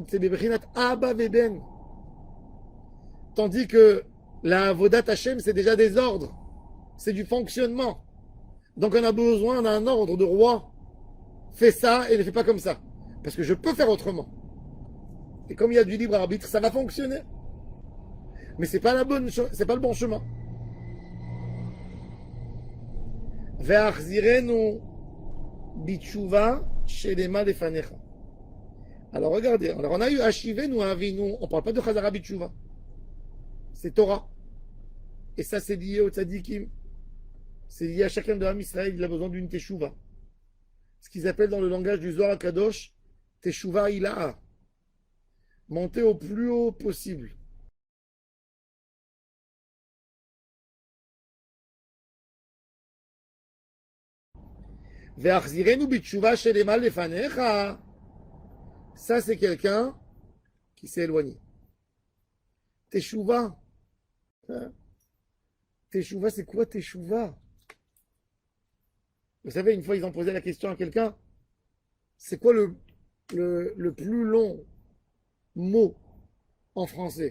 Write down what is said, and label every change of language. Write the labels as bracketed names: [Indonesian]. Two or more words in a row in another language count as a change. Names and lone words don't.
[French] C'est les [Hebrew] ברינת אבא ובן. [French] Tandis que la [Hebrew] עבודת השם, [French] c'est déjà des ordres. C'est du fonctionnement. Donc on a besoin d'un ordre de roi. Fais ça et ne fais pas comme ça. Parce que je peux faire autrement. Et comme il y a du libre arbitre, ça va fonctionner. Mais c'est pas le bon chemin. [Hebrew] והחזירנו בתשובה שלמה לפניך. [French] Alors regardez, alors on a eu [Hebrew] השיבנו אבינו, [French] on parle pas de [Hebrew] חזרה בתשובה. [French] C'est Torah. Et ça c'est lié au tzadikim. C'est lié à chacun de l'âme Israël, il a besoin d'une teshuva. Ce qu'ils appellent dans le langage du Zohar Kadosh, [Hebrew] תשובה עילאה. [French] Monter au plus haut possible. [Hebrew] והחזירנו בתשובה שלמה לפניך. [French] Ça c'est quelqu'un qui s'est éloigné. Teshuva. Teshuva, c'est quoi teshuva? Vous savez, une fois, ils ont posé la question à quelqu'un, c'est quoi le plus long mot en français?